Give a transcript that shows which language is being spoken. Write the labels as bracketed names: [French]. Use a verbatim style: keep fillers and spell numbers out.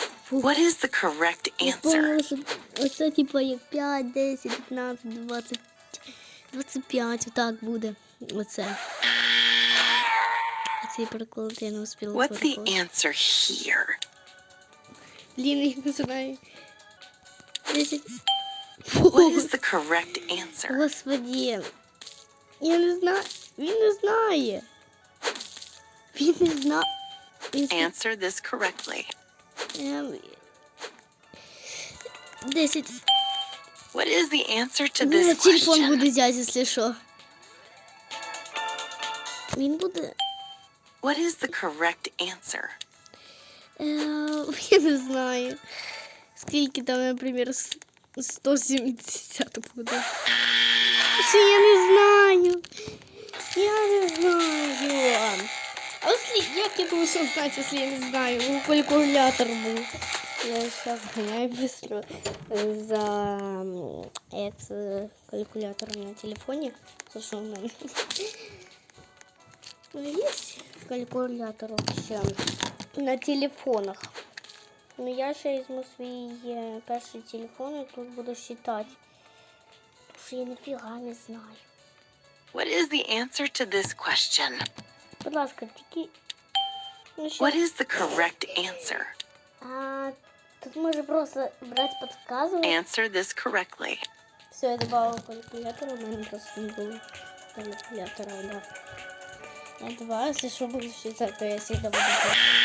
[English] What is the correct answer? [Ukrainian] Оце, типу, як п'ять, десять, п'ятнадцять, двадцять, двадцять п'ять, отак буде. Оце. Оці приклади я не успіла. [English] What's the answer here? [Ukrainian] Блін, я не знаю. десять. [English] What is the correct answer? [Ukrainian] Господи, я не знаю, він не знає. Він не знає. [English] Answer this correctly. [Ukrainian] Десять. [English] What is the answer to [Ukrainian] Думаю, [English] this question? [Ukrainian] Телефон буде взяти, якщо що. Він буде... [English] What is the correct answer? [Ukrainian] Uh, я не знаю. Скільки там, наприклад, сто сімдесят буде. Що я не знаю. Я не знаю. [Russian] А если, як я должен знать, если я не знаю? Ну, калькулятор был. Я сейчас гоняю быстро за этот калькулятор на телефоне. Слушай, у меня есть калькулятор вообще на телефонах. [Ukrainian] Ну, я ще візьму свій е, перший телефон і тут буду считати. Тому що я ніфіга не знаю. [English] What is the answer to this question? [Ukrainian] Будь ласка, тільки... Ну, [English] What is the correct answer? [Ukrainian] А, тут може просто брати підказувати. [English] Answer this correctly. [Ukrainian] Все, я додавала калькулятор, у мене просто не було калькулятора. Да. Я додавала, якщо що буду считати, то я завжди буду считати.